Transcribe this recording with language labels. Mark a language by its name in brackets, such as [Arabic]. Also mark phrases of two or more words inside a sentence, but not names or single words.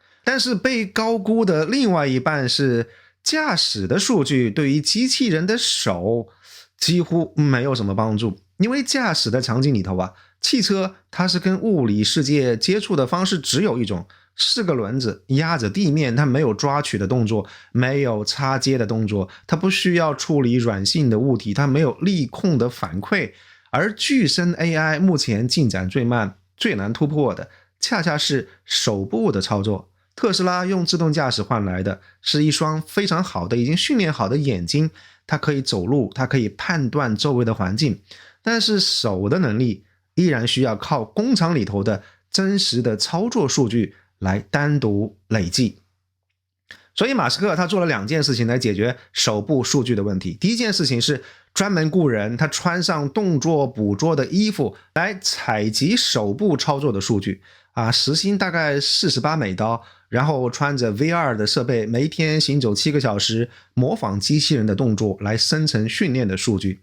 [Chinese] 但是被高估的另外一半是駕駛的數據對於機器人的手幾乎沒有什麼幫助，因為駕駛的場景裡頭汽車它是跟物理世界接觸的方式只有一種，4個輪子壓着地面，它沒有抓取的動作，沒有擦接的動作，它不需要處理軟性的物體，它沒有力控的反饋。而具身 AI 目前進展最慢、最難突破的，恰恰是手部的操作。特斯拉用自動駕駛換來的是一雙非常好的、已經訓練好的眼睛，它可以走路，它可以判斷周圍的環境，但是手的能力依然需要靠工廠裡頭的真實的操作數據來單獨累計。所以馬斯克他做了2件事情來解決手部數據的問題。第一件事情是專門雇人，他穿上動作捕捉的衣服來採集手部操作的數据時薪大概$48，然後穿着 VR 的設備，每天行走7個小時，模仿機器人的動作来生成訓練的數據。